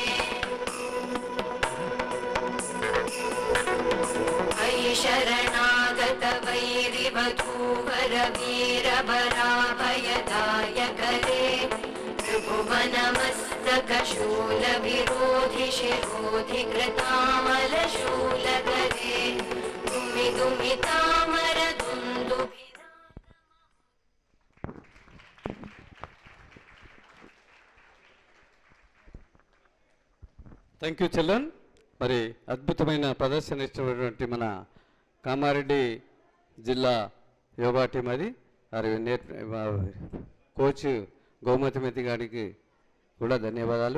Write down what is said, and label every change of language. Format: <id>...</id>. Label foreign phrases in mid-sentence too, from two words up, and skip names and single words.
<sa>अयि शरणागत वैरिवधूवर वीरबराभयदायकरे त्रिभुवनमस्तकशूल विरोधि शिरोधि कृतामल शूलकरे दुमि दुमि तामर दुन्दुभि</sa> <en>thank you children.</en> <te>మరి అద్భుతమైన ప్రదర్శన ఇచ్చినటువంటి మన కామారెడ్డి జిల్లా యోగా టీం అది మరి కోచ్ గౌమతిమతి గారికి కూడా ధన్యవాదాలు.</te>